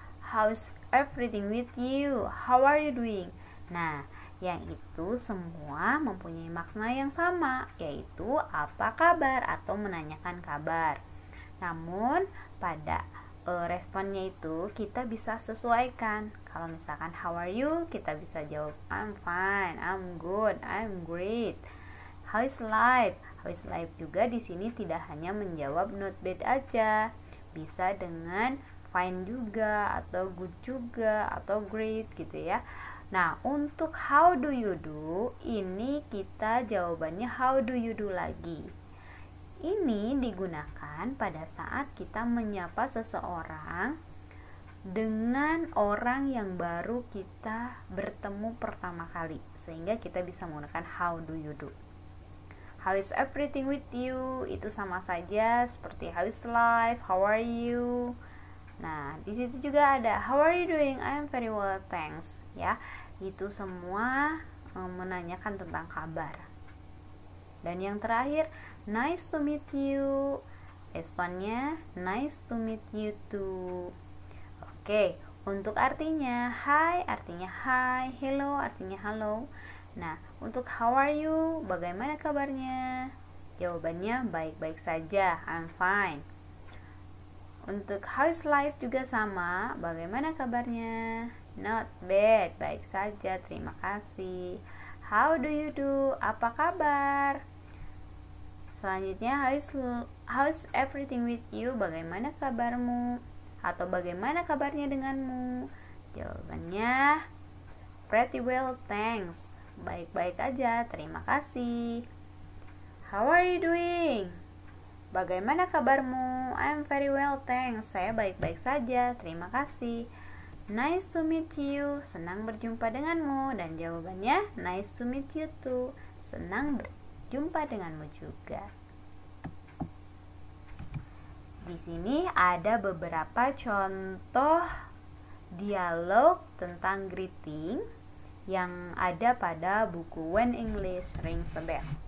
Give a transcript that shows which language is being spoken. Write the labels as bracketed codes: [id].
[en] How is everything with you? How are you doing? [id] Nah, yang itu semua mempunyai makna yang sama, yaitu apa kabar atau menanyakan kabar. Namun, pada responnya itu kita bisa sesuaikan. Kalau misalkan [en] how are you, [id] kita bisa jawab [en] I'm fine, I'm good, I'm great. How is life? [id] How is life juga di sini tidak hanya menjawab [en] not bad [id] aja, bisa dengan fine juga, atau good juga, atau great gitu ya. Nah, untuk [en] how do you do, [id] ini kita jawabannya [en] how do you do lagi. [id] Ini digunakan pada saat kita menyapa seseorang dengan orang yang baru kita bertemu pertama kali, sehingga kita bisa menggunakan how do you do. [en] How is everything with you? [id] Itu sama saja seperti [en] how is life, how are you? [id] Nah, di situ juga ada [en] how are you doing? I am very well, thanks. [id] Ya, itu semua menanyakan tentang kabar. Dan yang terakhir, [en] nice to meet you. Responnya nice to meet you too. [id] Oke, untuk artinya hi artinya hi, hello artinya halo. Nah, untuk [en] how are you, [id] bagaimana kabarnya? Jawabannya baik-baik saja, [en] I'm fine. [id] Untuk [en] how is life [id] juga sama, bagaimana kabarnya? [en] Not bad, [id] baik saja, terima kasih. [en] How do you do? [id] Apa kabar? Selanjutnya, [en] how is everything with you? [id] Bagaimana kabarmu? Atau bagaimana kabarnya denganmu? [en] Jawabannya pretty well, thanks. [id] Baik-baik aja, terima kasih. [en] How are you doing? [id] Bagaimana kabarmu? [en] I'm very well, thanks. [id] Saya baik-baik saja, terima kasih. [en] Nice to meet you. [id] Senang berjumpa denganmu. Dan jawabannya [en] nice to meet you too. [id] Senang berjumpa denganmu juga. Di sini ada beberapa contoh dialog tentang greeting yang ada pada buku When English Rings a Bell.